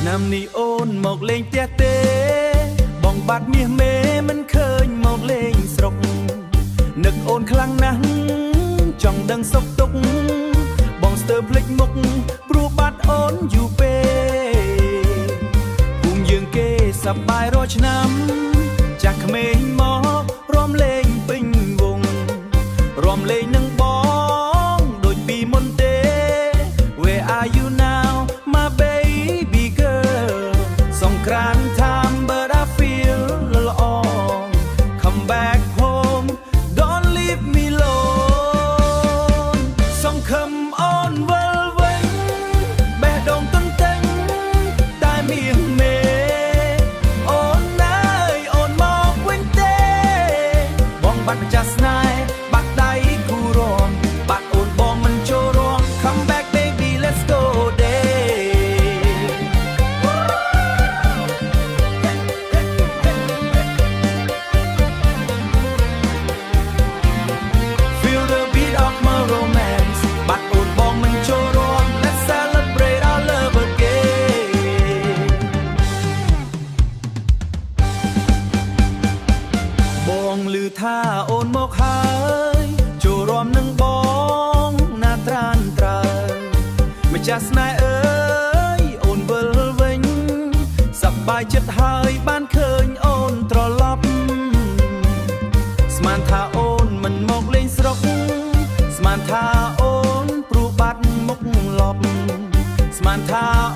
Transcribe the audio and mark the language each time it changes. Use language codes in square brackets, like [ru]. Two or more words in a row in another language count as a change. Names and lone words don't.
[km] នេះអូនមកលេងផ្ទះទេបងបាត់មាសមេមិនឃើញមកលេងស្រុកនឹកអូនខ្លាំងណាស់ចង់ដឹងសុខទុក្ខបងស្ទើរភ្លេច មុខព្រោះបាត់អូនយូរពេកភូមិយើងគេសប្បាយរាល់ឆ្នាំចាស់ក្មេងមករំលេងពេញវង រំលេងនឹងបងដូចពីមុនទេ [en] Where are you now my baby girl [km] សង្គ្រាម [en] time but I feel alone come back home don't leave me alone [km] សង្ឃឹមអូនវិលវិញបេះដូងទន្ទឹងតែមាសមេអូនអើយអូនមកវិញទេបងបាត់ម្ចាស់ស្នេហ៍បាត់ដៃគូរំបាត់អូនបងមិនចូលរួម [en] come back baby let's go Feel the beat of my romance [km] បាត់អូនបងមិនចូលរួម [en] Let's celebrate our love again [km] បងឮថាអូនមកហើយចូលរួមនឹងបងណាត្រានត្រើយម្ចាស់ស្នេហ៍អើយអូនវិលវិញសប្បាយចិត្តហើយបានឃើញអូនត្រឡប់ស្មានថាអូនមិនមកលេងស្រុកស្មានថាអូនព្រោះបាត់មុខលប់ស្មានថា